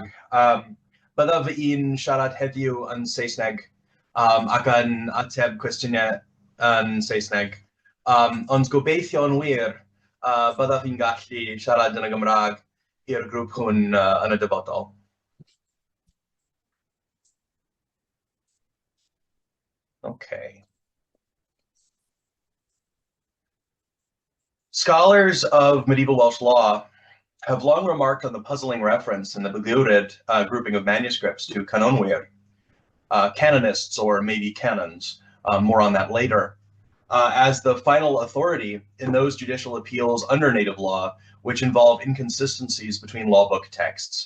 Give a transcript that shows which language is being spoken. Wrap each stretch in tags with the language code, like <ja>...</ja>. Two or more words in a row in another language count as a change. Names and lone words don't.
<cy>Byddaf i'n siarad heddiw yn Saesneg ac yn ateb cwestiynau yn Saesneg. Ond gobeithio yn wir, byddaf i'n gallu siarad yn y Gymraeg i'r grŵp hwn yn y dyfodol.</cy> <en>Okay. Scholars of medieval Welsh law have long remarked on the puzzling reference in the Begwred grouping of manuscripts to canonwyr, canonists or maybe canons, more on that later, as the final authority in those judicial appeals under native law which involve inconsistencies between law book texts.</en>